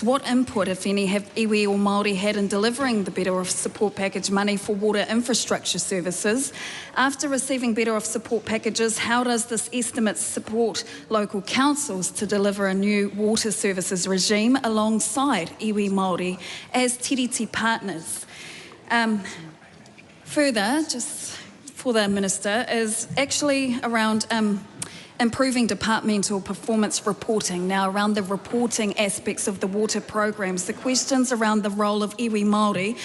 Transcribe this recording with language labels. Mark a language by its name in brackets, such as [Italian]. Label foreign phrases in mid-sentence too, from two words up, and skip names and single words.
[English] What input, if any, have iwi or Māori had in delivering the Better Off Support Package money for water infrastructure services? After receiving Better Off Support Packages, how does this estimate support local councils to deliver a new water services regime alongside [Māori] iwi Māori [English] as tiriti partners? Further, just for the Minister, is actually around improving departmental performance reporting. Now, around the reporting aspects of the water programs, the questions around the role of [Māori] iwi Māori.